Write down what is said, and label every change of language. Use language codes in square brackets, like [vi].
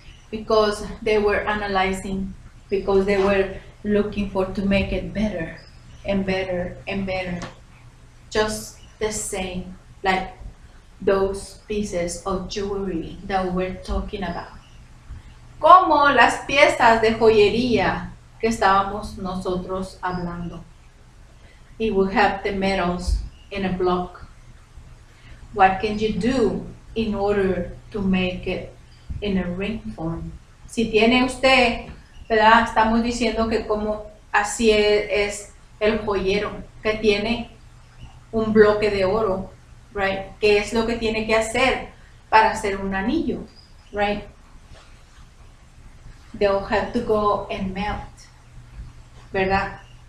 [en] Because they were analyzing, because they were looking for to make it better and better and better. Just the same like those pieces of jewelry that we're talking about. [es] Como las piezas de joyería que estábamos nosotros hablando. [en] It will have the metals in a block. What can you do in order to make it in a ring form? [es] Si tiene usted, ¿verdad? Estamos diciendo que como así es el joyero, que tiene un bloque de oro, right? ¿Qué es lo que tiene que hacer para hacer un anillo, right? [en] They'll have to go and melt, ¿verdad?